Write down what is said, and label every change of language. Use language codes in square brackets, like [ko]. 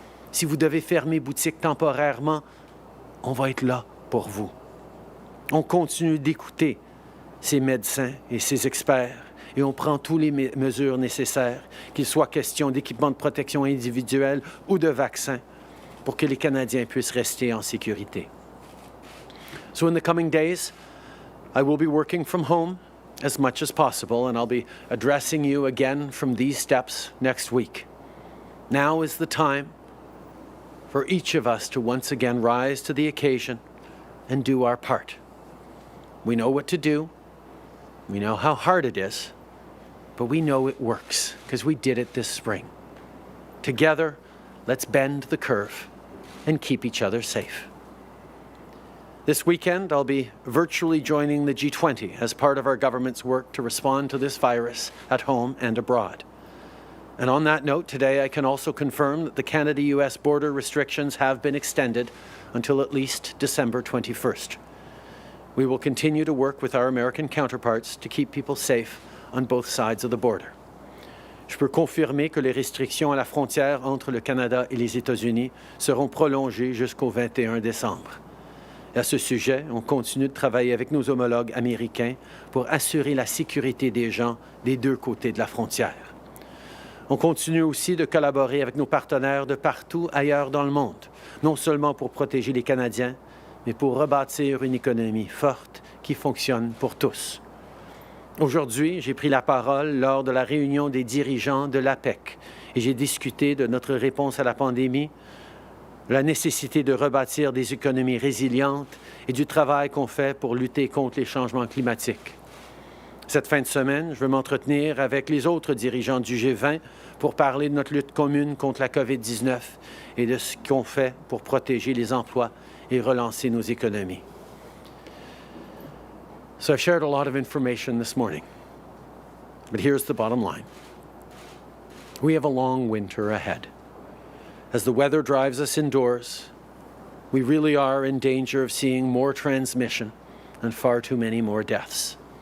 [fr] Si vous devez fermer boutique temporairement, on va être là pour vous. On continue d'écouter ces médecins et ces experts et on prend toutes les mesures nécessaires, qu'il soit question d'équipements de protection individuelle ou de vaccins, pour que les Canadiens puissent rester en sécurité. [en] So in the coming days, I will be working from home as much as possible, and I'll be addressing you again from these steps next week. Now is the time for each of us to once again rise to the occasion and do our part. We know what to do. We know how hard it is, but we know it works because we did it this spring. Together, let's bend the curve and keep each other safe. This weekend, I'll be virtually joining the G20 as part of our government's work to respond to this virus at home and abroad. And on that note, today I can also confirm that the Canada-US border restrictions have been extended until at least December 21st. We will continue to work with our American counterparts to keep people safe on both sides of the border. [fr] Je peux confirmer que les restrictions à la frontière entre le Canada et les États-Unis seront prolongées jusqu'au 21 décembre. À ce sujet, on continue de travailler avec nos homologues américains pour assurer la sécurité des gens des deux côtés de la frontière. On continue aussi de collaborer avec nos partenaires de partout ailleurs dans le monde, non seulement pour protéger les Canadiens, mais pour rebâtir une économie forte qui fonctionne pour tous. Aujourd'hui, j'ai pris la parole lors de la réunion des dirigeants de l'APEC et j'ai discuté de notre réponse à la pandémie, la nécessité de rebâtir des économies résilientes et du travail qu'on fait pour lutter contre les changements climatiques. Cette fin de semaine, je veux m'entretenir avec les autres dirigeants du G20 pour parler de notre lutte commune contre la COVID-19 et de ce qu'on fait pour protéger les emplois et relancer nos économies. [en] So I've shared a lot of information this morning, but here's the bottom line. We have a long winter ahead. As the weather drives us indoors, we really are in danger of seeing more transmission and far too many more deaths.